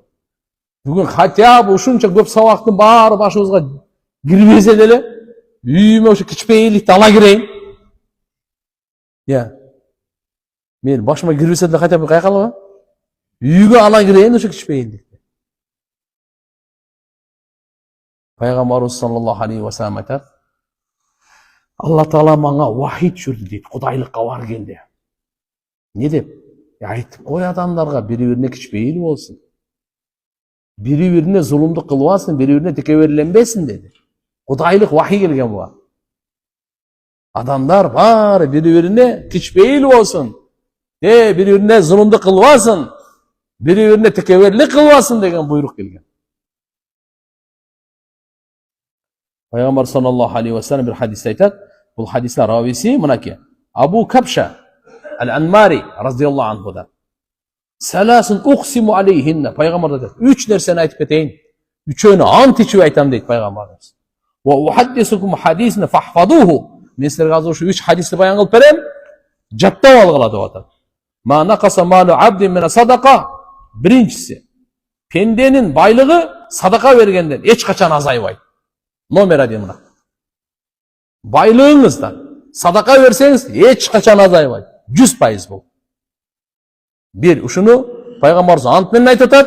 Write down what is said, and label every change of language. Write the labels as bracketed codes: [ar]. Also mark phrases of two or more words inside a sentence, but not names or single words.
[ky] Бүгүн [ru] хотя бы [ky] ушунча көп сабактын баары башыбызга кирбесе деле, үйүмө ошо кичпейилдикти ала кирейин. Мен башыма кирбесе деле [ru] хотя бы [ky] кайкалабы? Үйгө ала кирейин ошо кичпейилдикти. Пайгамбарыбыз [ar] صلى الله عليه وسلم [ky] айтат: Алла Таала мага вахий түшүрдү дейт, кудайлыкка бар келди. Не деп? Айтып кой адамдарга бири-бирине кичпейил болсун. Бири-бирине зулумдук кылбасын, бири-бирине текеберленбесин деди. Кудайлык вахий келген буга. Адамдар баары бири-бирине кичпейил болсун. Бири-бирине зулумдук кылбасын, бири-бирине текеберлик кылбасын деген буйрук келген. Пайгамбар [ar] صلى الله عليه وسلم [ky] бир хадисте айтат. Бул хадистин рависи мынакей. Абу Кабша Ал-Анмари радиаллаху анхудан. [ar] ثلاث أقسم عليهن. [ky] Пайгамбар айтат. Үч нерсени айтып кетейин. Үчөөнү ант ичип айтам дейт пайгамбарыбыз. [ar] وأحدثكم حديثا فاحفظوه. [ky] Мен силерге азыр ушу үч хадисти баян кылып берем. Жаттап алгыла деп атат. [ar] ما نقص مال عبد من صدقة. [ky] Биринчиси, пенденин байлыгы садака бергенден эч качан азайбайт. Номер 1 мына. Байлыгыңыздан садака берсеңиз эч качан азайбайт. 100% бул. Бир, ушуну пайгамбарыбыз ант менен айтып атат.